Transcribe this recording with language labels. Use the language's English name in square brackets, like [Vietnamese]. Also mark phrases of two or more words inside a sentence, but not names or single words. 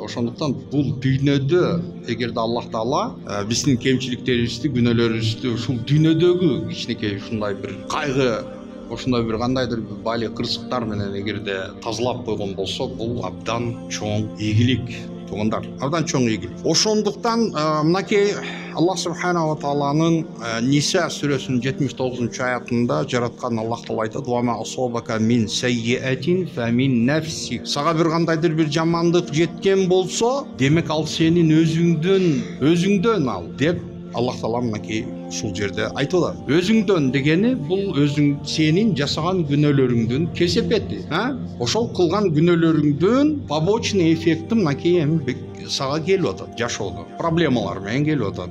[Kyrgyz] Ошондуктан бул дүйнөдө эгерде Аллах таала биздин кемчиликтерибизди, күнөөлөрүбүздү ушул дүйнөдөгү кичинекей ушундай бир кайгы, ошондой бир кандайдыр бали кырсыктар менен эгерде тазалап койгон болсо, бул абдан чоң ийгилик. Туугандар, абдан чоң ийгилик. Ошондуктан мынакей Аллах субханала тааланын Ниса сүрөсүнүн 79 аятында жараткан Аллах таала айтат: [Arabic] "وما أصابك من سيئة فمن نفسك". [Kyrgyz] Сага бир кандайдыр бир жамандык жеткен болсо, демек ал сенин өзүңдөн ал деп Аллах таала мынакей ушул жерде айтып атат. Өзүңдөн дегени бул өзүң сенин жасаган күнөөлөрүңдүн кесепети, ошол кылган күнөөлөрүңдүн [Russian] побочный эффекти [Kyrgyz] мынакей эми сага келип атат, жашоодо проблемалар менен келип атат.